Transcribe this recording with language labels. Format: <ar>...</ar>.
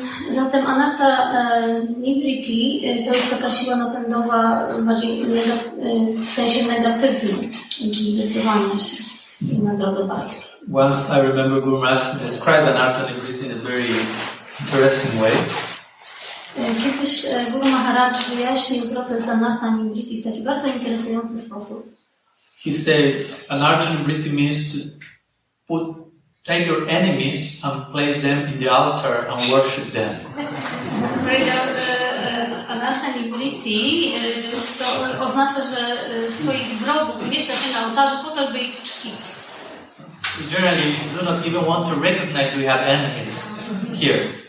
<pl>Zatem anartha nivritti to jest taka siła napędowa bardziej w sensie negatywnym, czyli wyzbywania się na drodze bhakti.</pl> <en>Once I remember Guru Maharaj described anartha nivritti in a very interesting way.</en> <pl>Kiedyś Guru Maharaj wyjaśnił proces anartha nivritti w taki bardzo interesujący sposób.</pl> <en>He said, anartha nivritti means to take your enemies and place them in the altar and worship them.</en> <pl>Powiedział, anartha nivritti to oznacza, że swoich wrogów umieszcza się na ołtarzu po to, by ich czcić.</pl> <en>Generally, do not even want to recognize we have enemies here.</en>